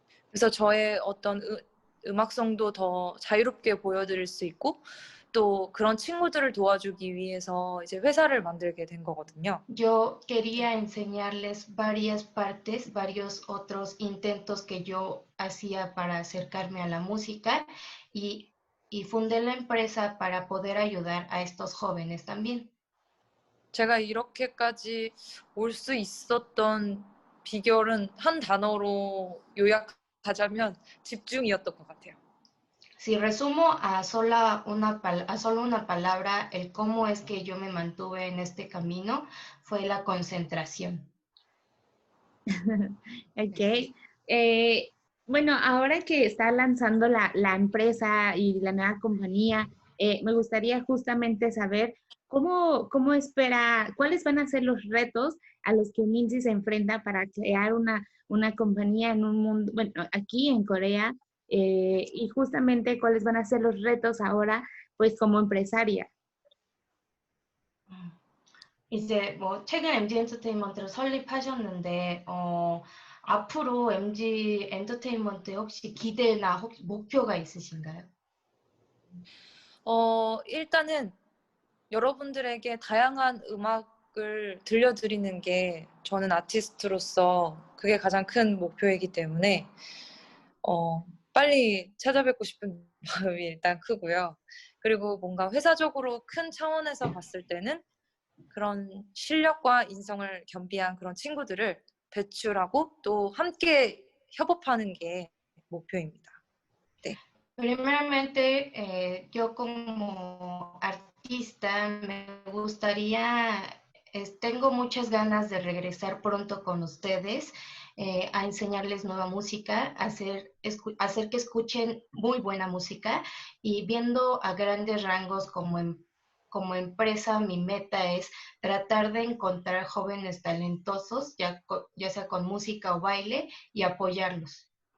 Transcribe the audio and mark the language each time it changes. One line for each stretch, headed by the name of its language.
Korean: 그래서 저의 어떤 음악성도 더 자유롭게 보여드릴 수 있고, 또 그런 친구들을 도와주기 위해서 이제 회사를 만들게 된 거거든요.
Spanish: Yo quería enseñarles varias partes, varios otros intentos que yo hacía para acercarme a la música y fundé la empresa para poder ayudar a estos jóvenes también.
Korean: 제가 이렇게까지 올 수 있었던 비결은 한 단어로 요약하자면 집중이었던 것 같아요.
Spanish: Si resumo a solo una palabra, el cómo es que yo me mantuve en este camino fue la concentración. Ok. Bueno, ahora que está lanzando la empresa y la nueva compañía, me gustaría justamente saber cómo espera, cuáles van a ser los retos a los que Minzy se enfrenta para crear una compañía en un mundo, bueno, aquí en Corea, y justamente cuáles van a ser los retos ahora, pues como empresaria.
Korean: 이제 뭐 최근 MG 엔터테인먼트를 설립하셨는데 앞으로 MG 엔터테인먼트에 혹시 기대나 혹시 목표가 있으신가요? 일단은 여러분들에게 다양한 음악을 들려드리는 게 저는 아티스트로서 그게 가장 큰 목표이기 때문에 빨리 찾아뵙고 싶은 마음이 일단 크고요. 그리고 뭔가 회사적으로 큰 차원에서 봤을 때는 그런 실력과 인성을 겸비한 그런 친구들을 배출하고 또 함께 협업하는 게 목표입니다. 네.
Spanish: Primeramente, yo como artista me gustaría, tengo muchas ganas de regresar pronto con ustedes a enseñarles nueva música, hacer que escuchen muy buena música y viendo a grandes rangos como empresa, mi meta es tratar de encontrar jóvenes talentosos, ya sea con música o baile, y apoyarlos.